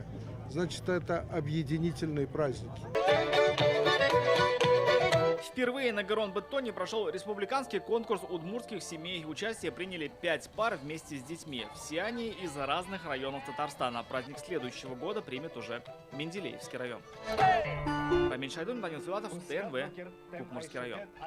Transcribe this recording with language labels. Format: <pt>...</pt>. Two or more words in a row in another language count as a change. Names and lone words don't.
<ru>Значит, это объединительные праздники. Впервые на Гыронбеттоне прошел республиканский конкурс удмуртских семей. Участие приняли 5 пар вместе с детьми. Все они из разных районов Татарстана. Праздник следующего года примет уже Менделеевский район. Рамиль Шайдун, Данил Филатов, ТНВ, Кукмурский район.</ru>